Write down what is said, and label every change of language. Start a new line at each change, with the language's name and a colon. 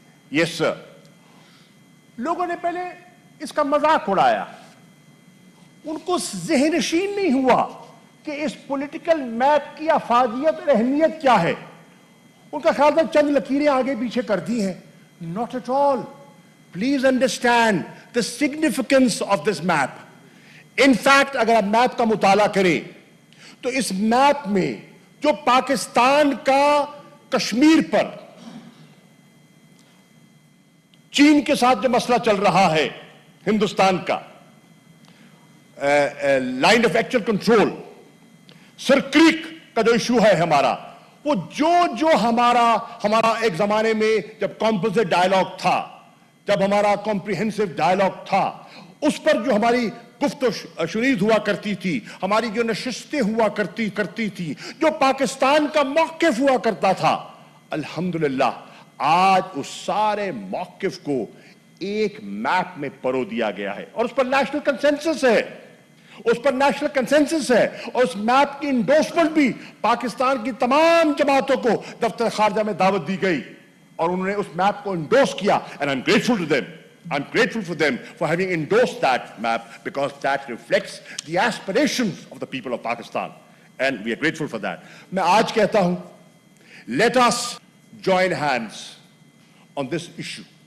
English: yes sir,
Urdu: लोगों ने पहले इसका मजाक उड़ाया, उनको ज़हनशीन नहीं हुआ کہ اس پولیٹیکل میپ کی افادیت اور اہمیت کیا ہے. ان کا خیال تھا چند لکیریں آگے پیچھے کر دی ہیں.
English: Not at all. Please understand the significance of this map. In fact,
Urdu: اگر آپ میپ کا مطالعہ کریں تو اس میپ میں جو پاکستان کا کشمیر پر چین کے ساتھ جو مسئلہ چل رہا ہے ہندوستان کا line of actual control, sir crack کا جو ایشو ہے ہمارا، وہ جو ہمارا ایک زمانے میں جب کمپوزٹ ڈائلاگ تھا، جب ہمارا کمپریہنسو ڈائلاگ تھا، اس پر جو ہماری گفت و شنید ہوا کرتی تھی، ہماری جو نشستیں ہوا کرتی تھی، جو پاکستان کا موقف ہوا کرتا تھا، الحمدللہ آج اس سارے موقف کو ایک میپ میں پرو دیا گیا ہے اور اس پر نیشنل کنسنسس ہے. اور اس میپ کی انڈورسمنٹ بھی پاکستان کی تمام جماعتوں کو دفتر خارجہ میں دعوت دی گئی اور انہوں نے اس میپ کو انڈورس کیا.
English: and I'm grateful for them for having endorsed that map, because that reflects the aspirations of the people of Pakistan, and we are grateful for that.
Urdu: میں آج کہتا ہوں,
English: let us join hands on this issue.